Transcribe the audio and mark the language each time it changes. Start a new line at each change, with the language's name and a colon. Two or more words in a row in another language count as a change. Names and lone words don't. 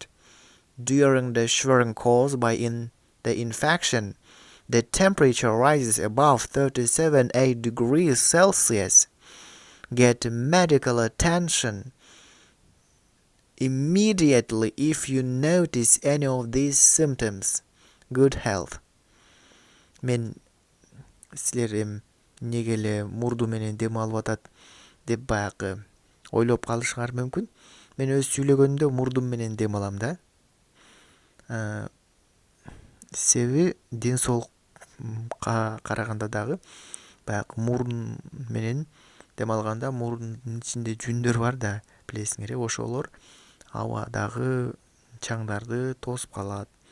English: During the shivering caused by the infection, the temperature rises above 37.8 degrees Celsius. Get medical attention immediately if you notice any of these symptoms. Good health.
Kyrgyz: Мен силер эмнеге эле мурду менен дем алып атат деп баягы ойлоп калышыңар мүмкүн. Мен өз сүйлөгөндө мурдум менен дем алам да. Себеби ден соолукка караганда дагы баягы мурун менен дем алганда мурдун ичинде жүндөр бар да, билесиңер, ошолор абадагы чаңдарды тосуп калат.